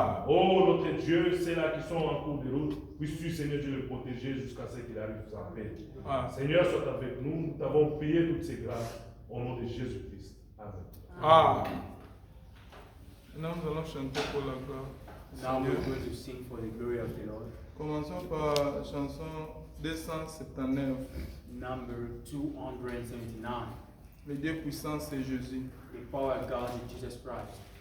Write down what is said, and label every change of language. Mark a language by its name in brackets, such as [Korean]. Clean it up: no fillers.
[French] Oh, notre Dieu, c'est là qui sont en cours de route. Puisses-tu, Seigneur Dieu, le protéger jusqu'à ce qu'il arrive en paix. Seigneur, sois avec nous. Nous t'avons prié toutes ces grâces. Au nom de Jésus-Christ. Amen. Maintenant, nous allons chanter pour la gloire. [English] Now we're going to sing for the glory of the Lord. [French] Commençons par la chanson 279. [English] Number 279. [French] Le Dieu puissant, c'est Jésus. [English] The power of God in Jesus Christ.